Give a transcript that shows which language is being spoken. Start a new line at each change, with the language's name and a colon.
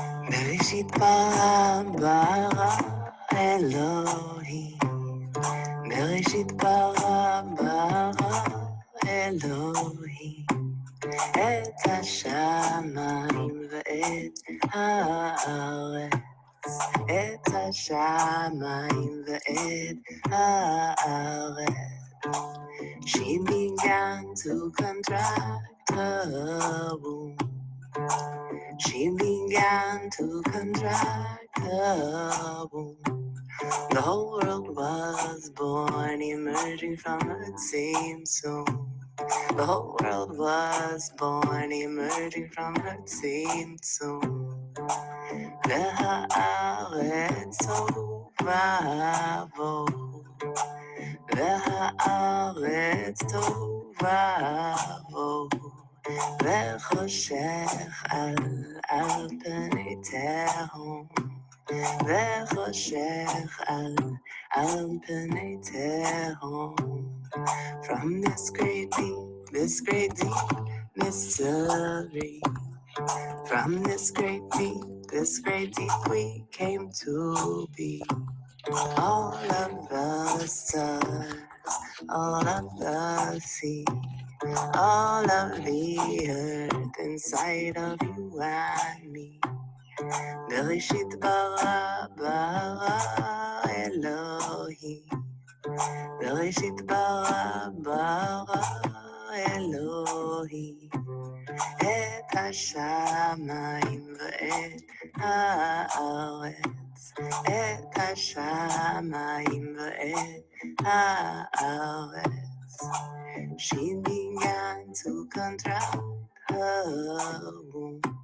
Hebrew: בראשית ברא ברא אלוהים, בראשית ברא ברא אלוהים, את השמיים ואת הארץ, את השמיים ואת הארץ.
English: She began to contract her womb. She began to contract her womb. The whole world was born, emerging from it seemed soon. The whole world was born, emerging from it seemed soon.
Hebrew: והארץ טובה בו, והארץ טובה בו, וחושך על פני תהום, וחושך על פני תהום.
English: From this great deep mystery, from this great deep we came to be. All of the stars, all of the sea, all of the earth inside of you and me.
Hebrew: בראשית ברא ברא אלוהים, בראשית ברא ברא אלוהים, את השמיים ואת הארץ, את השמיים ואת הארץ.
English: She began to contract her womb.